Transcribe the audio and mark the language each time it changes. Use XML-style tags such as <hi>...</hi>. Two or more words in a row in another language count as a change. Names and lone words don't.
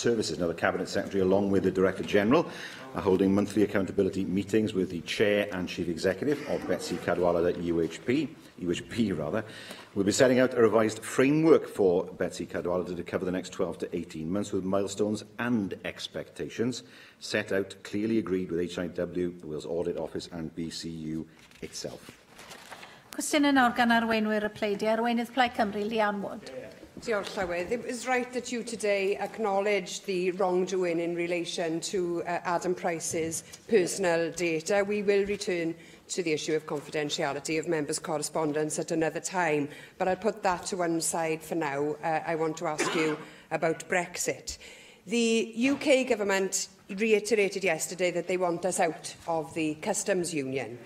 <en>Now, the Cabinet Secretary, along with the Director General, are holding monthly accountability meetings with the Chair and Chief Executive of Betsy Cadwaladr UHB. We'll be setting out a revised framework for Betsy Cadwaladr to cover the next 12 to 18 months with milestones and expectations set out, clearly agreed with HIW, the Wales Audit Office and BCU itself.</en> <cy>Cwestiwn yn nawr gan arweinwyr y pleidiau. Arweinydd Plaid Cymru, Leanne Wood. Diolch, Llywydd.</cy> <en>It was right that you today acknowledged the wrongdoing in relation to Adam Price's personal data. We will return to the issue of confidentiality of members' correspondence at another time, but I'll put that to one side for now. I want to ask you about Brexit. The UK government reiterated yesterday that they want us out of the customs union.</en>